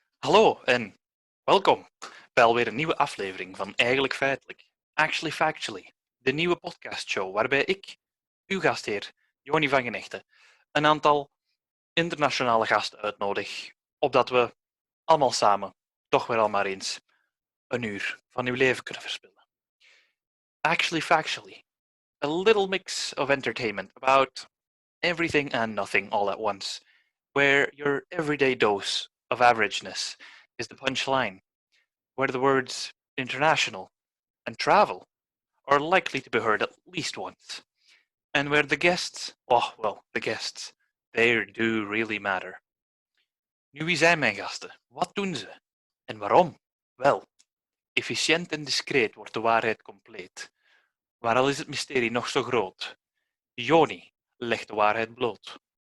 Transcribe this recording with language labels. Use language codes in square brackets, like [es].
[nl] Hallo en welkom bij alweer een nieuwe aflevering van Eigenlijk Feitelijk, Actually Factually, de nieuwe podcastshow waarbij ik, uw gastheer, Yoni van Genechten, een aantal internationale gasten uitnodig, opdat we allemaal samen toch weer al maar eens een uur van uw leven kunnen verspillen. [en] Actually Factually, a little mix of entertainment about everything and nothing all at once, where your everyday dose of averageness is the punchline, where the words international and travel are likely to be heard at least once, and where the guests, they do really matter. [nl] Nu, wie zijn mijn gasten? Wat doen ze? En waarom? Wel, efficiënt en discreet wordt de waarheid compleet. Maar al is het mysterie nog zo groot, Yoni legt de waarheid bloot.